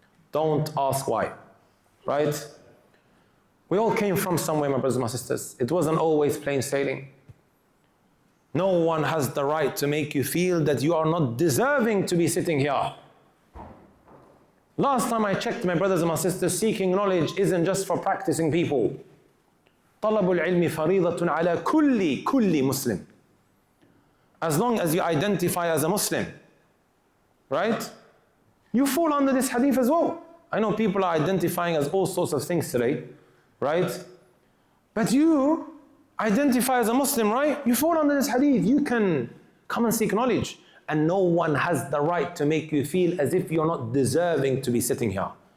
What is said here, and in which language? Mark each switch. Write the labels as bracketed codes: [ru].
[en] Don't ask why, right? We all came from somewhere, my brothers and my sisters. It wasn't always plain sailing. No one has the right to make you feel that you are not deserving to be sitting here. Last time I checked, my brothers and my sisters, seeking knowledge isn't just for practicing people. [ar] طلب العلم فريضة على كل Muslim. [en] As long as you identify as a Muslim, right? You fall under this hadith as well. I know people are identifying as all sorts of things today, right? But you identify as a Muslim, right? You fall under this hadith. You can come and seek knowledge. And no one has the right to make you feel as if you're not deserving to be sitting here.